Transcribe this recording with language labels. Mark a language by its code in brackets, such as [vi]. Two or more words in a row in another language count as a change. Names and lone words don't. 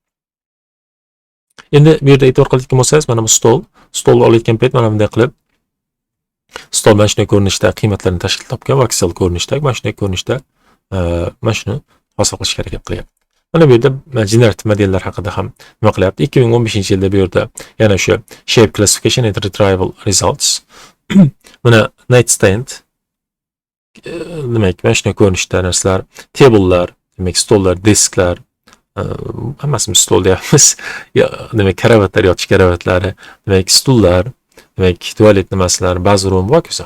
[uz] Endi bu yerda e'tibor qiladigan bo'lsangiz, mana bu stolni olayotgan payt mana bunday qilib stol mana shunday ko'rinishda qiymatlarni tashkil topgan, voxel ko'rinishda, mana shunday ko'rinishda mana shuni hosil qilishga harakat qilyapti. Mana bu yerda generative modellar haqida ham nima qilyapti? 2015-yilda bu yerda yana o'sha [en] shape classification and retrieval results. [uz] Mana nightstand, demak, mana shunday ko'rinishda narsalar, tablelar, demak, stollar, desklar, hammasini stol deyapmiz. Demak, karavatlar, yotish karavatlari, demak, stullar, demak, tualet nimalar, bathroom va hokazo.